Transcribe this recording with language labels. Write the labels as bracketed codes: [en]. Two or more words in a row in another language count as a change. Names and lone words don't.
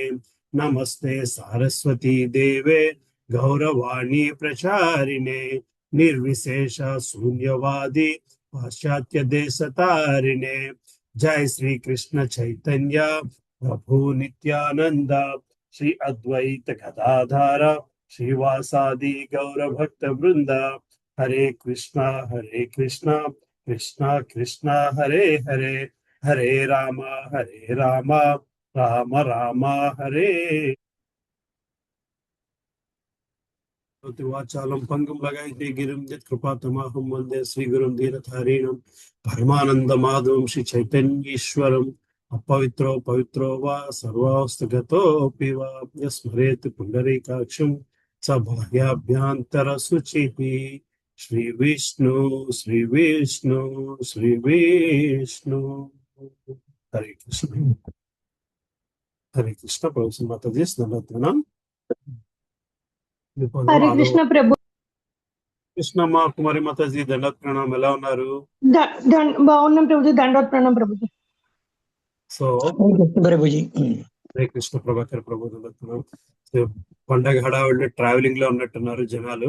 [sa] नमस्ते सारस्वती देवे गौरवाणी प्रचारिणे निर्विशेष शून्यवादी पाश्चात्य देश तारिणे। जय श्री कृष्ण चैतन्य प्रभु नित्यानंद श्री अद्वैत गदाधर श्रीवासादि गौर भक्त वृंद। हरे कृष्णा कृष्णा कृष्णा हरे हरे, हरे राम राम राम हरे। वाचालं पंगुं लगायते गिरिं यत्कृपातमहं वन्दे श्रीगुरुं दीनतारिणं परमानन्दमाधवं श्री चैतन्येश्वरम्। अपवित्रो पवित्रो वा सर्वावस्थगतोऽपि वा यस्मरेत् पुण्डरीकाक्षं स बाह्याभ्यन्तरशुचिः। श्री विष्णु श्री विष्णु श्री विष्णु। [hi] हरे कृष्ण। हरे कृष्ण। प्रभु माताजी नमः। हरे कृष्ण प्रभु। [te] కృష్ణమ్మ కుమారి మాతాజీ దండోత్ ప్రణామం. ఎలా ఉన్నారు? బాగున్నాం ప్రభుజీ, దండోత్ ప్రణామం ప్రభుజీ. సో ప్రభుజీ. హరే కృష్ణ ప్రభాకర్ ప్రభు సో పండగ హడావిడిలో ట్రావెలింగ్ లో ఉన్నట్టున్నారు జనాలు.